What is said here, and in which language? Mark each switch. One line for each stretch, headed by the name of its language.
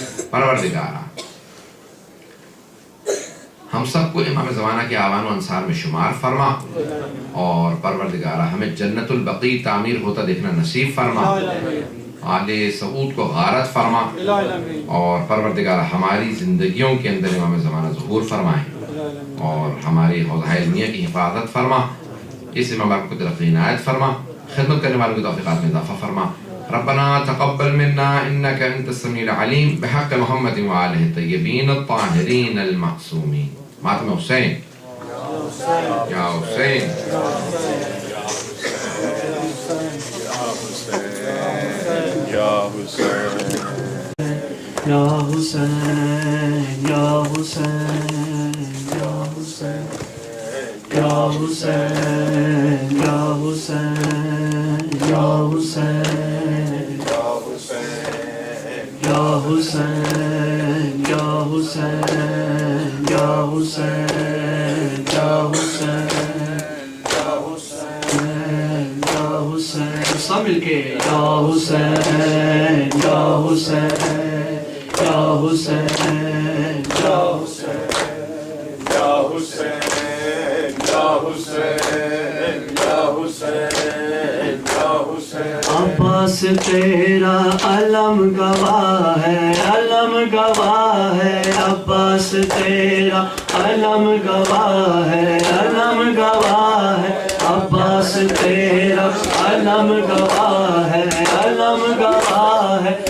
Urdu: پروردگار ہم سب کو امام زمانہ کے آوان و انصار میں شمار فرما، اور پروردگار ہمیں جنت البقیع تعمیر ہوتا دیکھنا نصیب فرما. آل سعود کو غارت فرما، اور پروردگار ہماری زندگیوں کے اندر امام زمانہ ظہور فرمائیں، اور ہماری حوضہ علمیہ کی حفاظت فرما. اس امام کو ترقی عنایت فرما. خدمت کرنے والوں کی توفیقات میں اضافہ فرما.
Arabic: ربنا تقبل منا انك انت السميع العليم بحق محمد وآلہ الطیبین الطاہرین المعصومین.
Urdu: ماتم حسین یا حسین یا حسین یا حسین یا حسین یا حسین یا حسین یا حسین یا حسین یا حسین یا حسین یا حسین یا حسین یا حسین سب مل کے یا حسین یا حسین یا حسین یا حسین یا حسین یا حسین یا حسین یا حسین. عباس تیرا علم گواہ ہے، علم گواہ ہے. عباس تیرا علم گواہ ہے، علم گواہ ہے. عباس تیرا علم گواہ ہے، علم گواہ ہے.